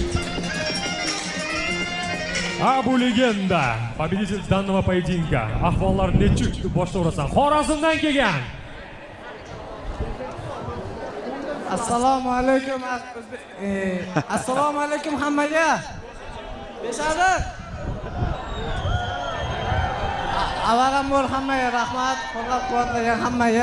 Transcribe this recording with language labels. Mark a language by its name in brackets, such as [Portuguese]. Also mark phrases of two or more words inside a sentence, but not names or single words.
[Russian] Abu-Legenda победитель данного поединка. [Uzbek] Ahvollar nechuk deb boshlayversan. Xorazmdan kelgan. Assalomu alaykum. Assalomu alaykum hammaga. Beshariq. Avvalambor hammaga rahmat, qo'llab-quvvatlagan hammaga.